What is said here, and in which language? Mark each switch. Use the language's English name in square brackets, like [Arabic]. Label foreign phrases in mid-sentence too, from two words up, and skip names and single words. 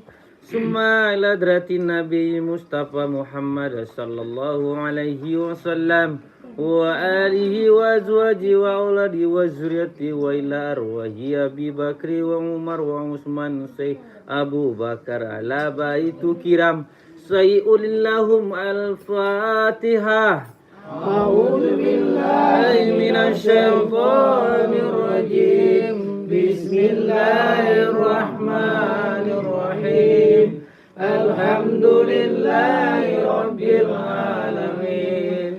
[Arabic] ثم إلى حضرة النبي المصطفى Muhammad صلى الله عليه وسلم وآله وأزواجه وأولاده وذرياته وإلى أرواح Abi Bakri و Umar و Utsman Syekh Abu Bakar على بيت كرام سيدلهم الفاتحة. أعوذ بالله من الشيطان الرجيم. بسم الله الرحمن الرحيم. الحمد لله رب العالمين.